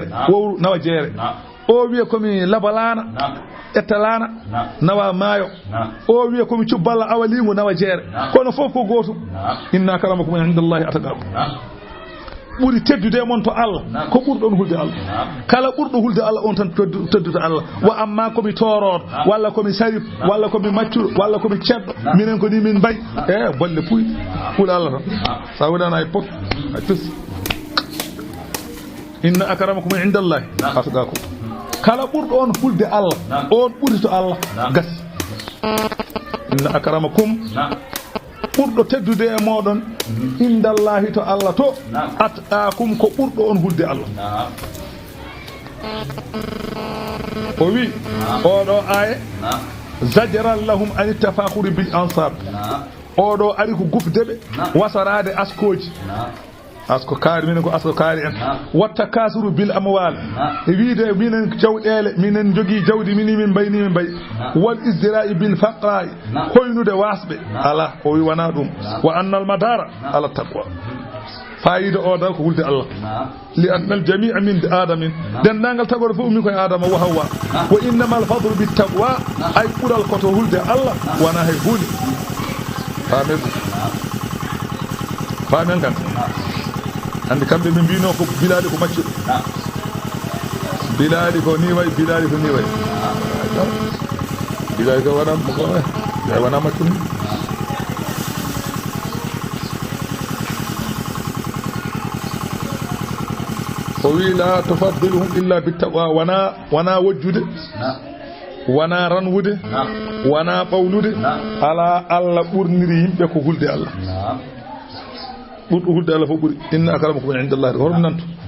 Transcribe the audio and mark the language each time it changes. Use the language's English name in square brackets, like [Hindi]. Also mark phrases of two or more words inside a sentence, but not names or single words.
[Fula] wowru nawa jeere o wiye komi labalana ettalana nawa maayo o wiye komi cubballa awalingo nawa jeere kono fof ko gotum [Arabic] إن أكرمكم عند الله أتقاكم [Fula] ɓuri teddude mon to Allah ko ɓurɗon hulde Allah kala ɓurɗo hulde Allah on tan teddude Allah wa amma komi toroɗo walla komi sarif walla komi maccuɗo walla komi cedɗo minen ko ni min mbayi bolle puy huuɗo Allah tan sa wonana e pot a tus [Arabic] إن أكرمكم عند الله أتقاكم [Fula] kala ɓurɗo on hulde Allah on ɓuri to Allah gasi [Arabic] إن أكرمكم [Fula] ɓurɗo teddude e moɗon indallahi to Allah to atqakum ko ɓurɗo on hulde Allah o wi oɗo [Arabic] آية زجرا لهم عن التفاخر بالأنساب [Fula] oɗo ari ko gufdeɓe wasarade askoji asko kaari minen ko asko kaari en [Arabic] والتكاثر بالأموال [Fula] wiide minen jawɗele minen jogii jawdi min mbayni mbay [Arabic] والازدراء بالفقراء [Fula] hoynude wasɓe ala o wi wana ɗum [Arabic] وأن المدار على التقوى [Fula] fayida o dal ko hulde Allah [Arabic] لأن الجميع من آدم [Fula] dendangal tagore fof min koye adama [Arabic] وحواء وإنما الفضل بالتقوى [Fula] ay ɓural koto hulde Allah wana hay hunde famen kan andi kamɓe ɓe mbino ko bilade ko maccuɗo bilade ko ni way bilade ko ni way bilade ko wana maccuɗo o wi [Arabic] لا تفضيلهم إلا بالتقوى [Fula] wana wojjude wana ranwude wana ɓawlude ala Allah ɓurniri yimɓe ko hulde Allah ɓurɗo hulde Allah fof ɓuri [Arabic] إن أكرمكم عند الله [Fula] hormi nanto